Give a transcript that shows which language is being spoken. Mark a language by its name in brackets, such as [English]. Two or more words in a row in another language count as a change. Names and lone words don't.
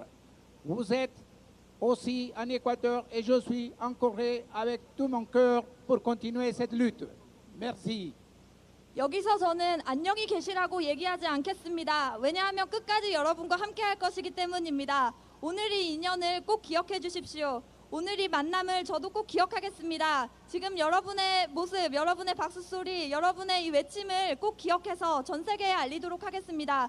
[French] Vous êtes aussi en Équateur et je suis en Corée avec tout mon cœur pour continuer cette lutte. Merci. [Korean] 여기서 저는 안녕히 계시라고 얘기하지 않겠습니다. 왜냐하면 끝까지 여러분과 함께 할 것이기 때문입니다. 오늘 이 인연을 꼭 기억해 주십시오. 오늘 이 만남을 저도 꼭 기억하겠습니다. 지금 여러분의 모습, 여러분의 박수 소리, 여러분의 이 외침을 꼭 기억해서 전 세계에 알리도록 하겠습니다.